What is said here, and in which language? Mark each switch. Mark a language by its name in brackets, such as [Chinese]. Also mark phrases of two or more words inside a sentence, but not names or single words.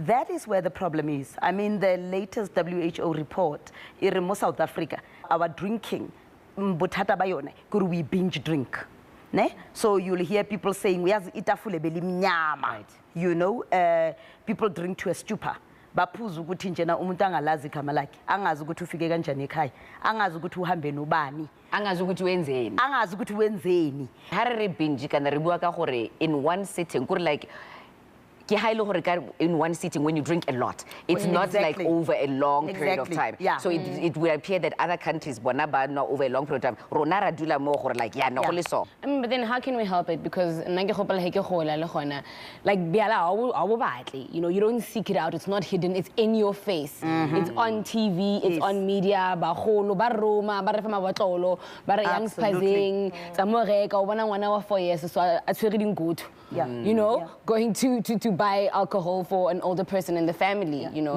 [English] That is where the problem is. I mean, the latest WHO report in South Africa, our drinking, we binge drink. Ne? So you'll hear people saying, you know, people drink to a stupor. [Zulu] Baphuza ukuthi njena umuntu angalazi igama lakhe, angazi ukuthi ufike kanjani ekhaya, angazi ukuthi uhambe nobani, angazi ukuthi wenzeni, angazi ukuthi wenzeni. [Tswana] Ha re binge kana re bua ka gore [English] in one sitting gore like in one sitting when you drink a lot. It's not like over a long period of time. Yeah. So it will appear that other countries not over a long period of time. [Tswana] Ronara dula mo like [English] but then how can we help it? Because like you know, you don't seek it out. It's not hidden. It's in your face. It's on TV. It's on media. You know, going to buy alcohol for an older person in the family, you know.